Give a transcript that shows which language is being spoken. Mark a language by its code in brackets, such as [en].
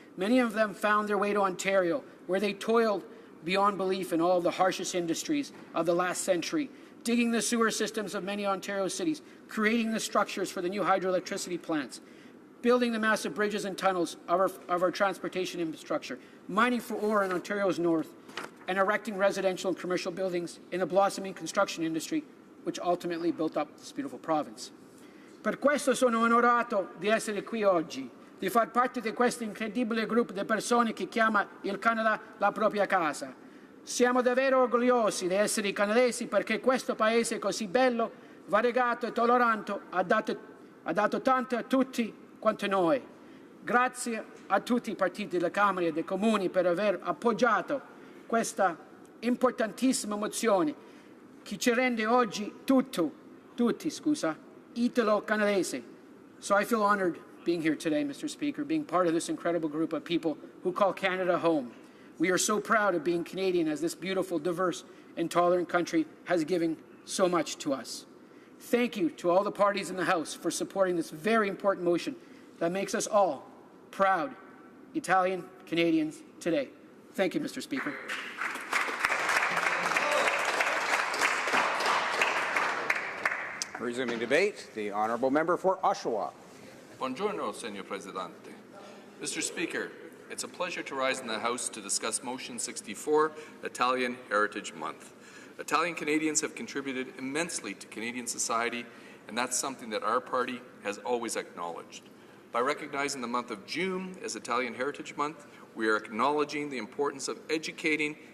[en] Many of them found their way to Ontario, where they toiled beyond belief in all of the harshest industries of the last century, digging the sewer systems of many Ontario cities, creating the structures for the new hydroelectricity plants, building the massive bridges and tunnels of our transportation infrastructure, mining for ore in Ontario's north, and erecting residential and commercial buildings in the blossoming construction industry, which ultimately built up this beautiful province. [it] Per questo sono onorato di essere qui oggi, di far parte di questo incredibile gruppo di persone che chiama il Canada la propria casa. Siamo davvero orgogliosi di essere canadesi perché questo paese così bello, variegato e tollerante ha dato tanto a tutti quanto noi. Grazie a tutti i partiti della Camera e dei Comuni per aver appoggiato questa importantissima mozione che ci rende oggi tutti, Italo-Canadese. [en] So I feel honored being here today, Mr. Speaker, being part of this incredible group of people who call Canada home. We are so proud of being Canadian, as this beautiful, diverse, and tolerant country has given so much to us. Thank you to all the parties in the House for supporting this very important motion that makes us all proud Italian Canadians today. Thank you, Mr. Speaker. Resuming debate, the honourable member for Oshawa. [it] Buongiorno, Signor Presidente. [en] Mr. Speaker, it's a pleasure to rise in the House to discuss Motion 64, Italian Heritage Month. Italian Canadians have contributed immensely to Canadian society, and that's something that our party has always acknowledged. By recognizing the month of June as Italian Heritage Month, we are acknowledging the importance of educating